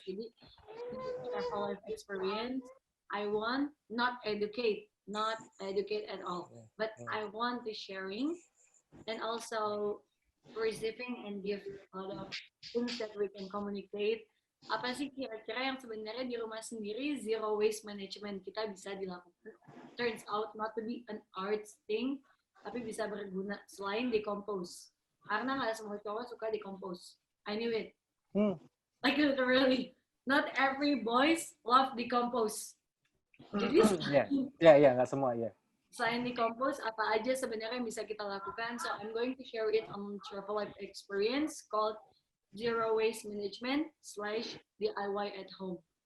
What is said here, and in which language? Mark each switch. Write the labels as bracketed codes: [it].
[en] Jadi travel life experience, I want not educate at all, but I want the sharing and also receiving and give a lot of things that we can communicate. [id] Apa sih kira-kira yang sebenarnya di rumah sendiri zero waste management kita bisa dilakukan? [en] Turns out not to be an arts thing, [id] tapi bisa berguna selain [en] decompose. [id] Karena nggak semua cowok suka decompose. [en] I knew it. Like literally, not every boys love decompose. [id] Jadi nggak semua ya. Selain decompose, apa aja sebenarnya yang bisa kita lakukan? [en] So I'm going to share it on Travel Life Experience called Zero Waste Management /DIY at Home.